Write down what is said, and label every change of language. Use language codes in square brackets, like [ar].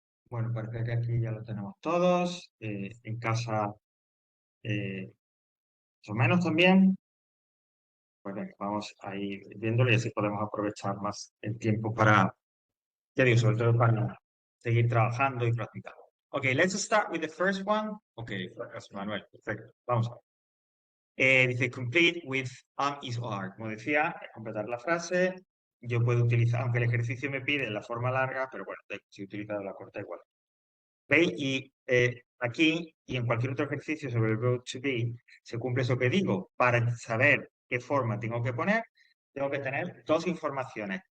[es] Bueno, parece que aquí ya lo tenemos todos. En casa, más o menos también. Pues venga, vamos a ir viéndolo y así podemos aprovechar más el tiempo para, ya digo, sobre todo para seguir trabajando y practicando. [en] Okay, let's start with the first one. Okay, José Manuel, perfecto. [es] Vamos a ver. Dice [en] complete with is or are. [es] Como decía, completar la frase. Yo puedo utilizar, aunque el ejercicio me pide la forma larga, pero bueno, si he utilizado la corta igual. ¿Veis? Y aquí y en cualquier otro ejercicio sobre el verb to be, se cumple eso que digo. Para saber qué forma tengo que poner, tengo que tener dos informaciones.